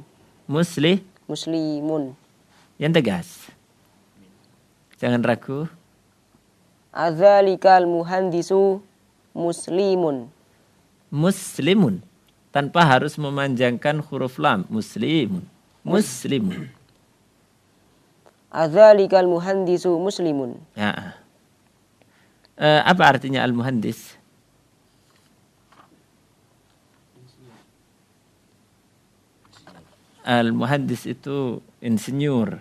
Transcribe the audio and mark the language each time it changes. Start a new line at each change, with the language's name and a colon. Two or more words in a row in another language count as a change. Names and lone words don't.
Arabic: Muslimun.
Indonesian: Yang tegas. Jangan ragu.
Arabic: أذلك المهندس مسلمون.
Indonesian: Tanpa harus memanjangkan huruf lam.
Arabic: Muslimun. أذلك المهندس مسلمون.
Indonesian: Ya. Apa artinya al-muhandis? Al-muhandis itu insinyur.